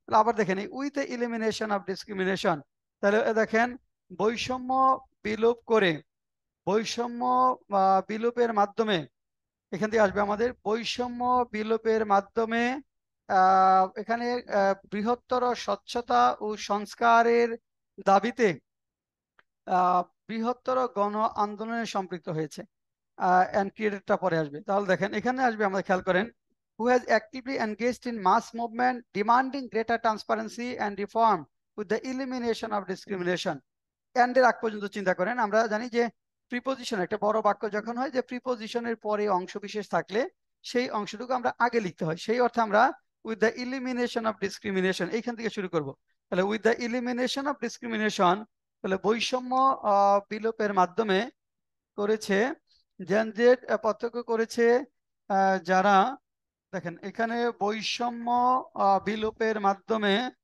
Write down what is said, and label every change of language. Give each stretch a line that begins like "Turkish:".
Bangla: আবার দেখেন এই
English: with the elimination of discrimination,
Bangla: তাহলে দেখেন বৈষম্য বিলোপ করে, বৈষম্য বিলোপের মাধ্যমে, এখান থেকে আসবে আমাদের বৈষম্য বিলোপের মাধ্যমে এখানে বৃহত্তর স্বচ্ছতা ও সংস্কারের দাবিতে বৃহত্তর গণ আন্দোলনে সম্পৃক্ত হয়েছে। অ্যান্ড ক্রিয়েটেডটা পরে আসবে। তাহলে দেখেন এখানে আসবে, আমাদের খেয়াল করেন,
English: who has actively engaged in mass movement demanding greater transparency and reform with the elimination of discrimination.
Bangla: And এর আগ পর্যন্ত চিন্তা করেন, আমরা জানি যে প্রিপোজিশন, একটা বড় বাক্য যখন হয়, যে প্রিপোজিশনের পরে অংশ বিশেষ থাকলে সেই অংশটুকু আমরা আগে লিখতে হয়। সেই অর্থে আমরা
English: with the elimination of discrimination
Bangla: এইখান থেকে শুরু করব। তাহলে
English: with the elimination of discrimination,
Bangla: তাহলে বৈষম্য বিলোপের মাধ্যমে করেছে, জেনজেড পার্থক্য করেছে যারা, দেখেন এখানে বৈষম্য বিলোপের মাধ্যমে,